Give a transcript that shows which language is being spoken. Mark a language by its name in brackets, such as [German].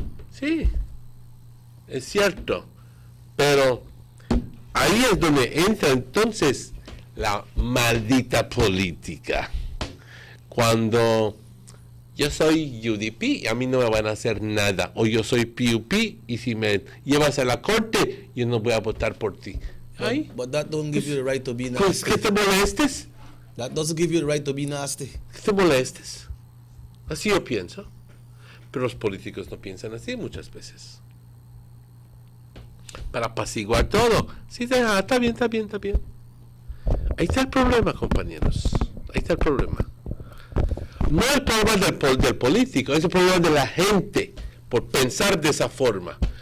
[Spanish] Sí, es cierto, pero ahí es donde entra entonces la maldita política. Cuando yo soy UDP y a mí no me van a hacer nada, o yo soy PUP y si me llevas a la corte, yo no voy a votar por ti. [English] But that don't give you the right to be nasty. [Spanish] Pues que te molestes. [English] That doesn't give you the right to be nasty. [Spanish] Que te molestes. Así yo pienso. Pero los políticos no piensan así muchas veces. Para apaciguar todo. Sí, está bien. Ahí está el problema, compañeros. Ahí está el problema. No el problema del político, es el problema de la gente por pensar de esa forma.